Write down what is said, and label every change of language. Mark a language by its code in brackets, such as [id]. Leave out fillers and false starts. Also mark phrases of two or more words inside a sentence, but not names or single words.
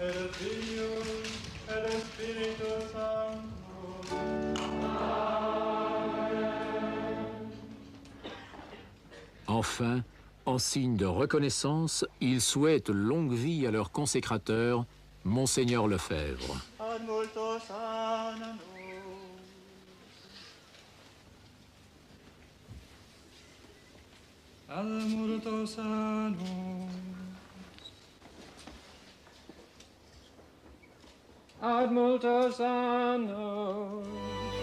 [la] Filius et de Spiritus Sanctus. [fr] Enfin, en signe de reconnaissance, ils souhaitent longue vie à leur consécrateur, Monseigneur Lefebvre. [la] Ad multos annos. Ad multos annos. Ad multos annos.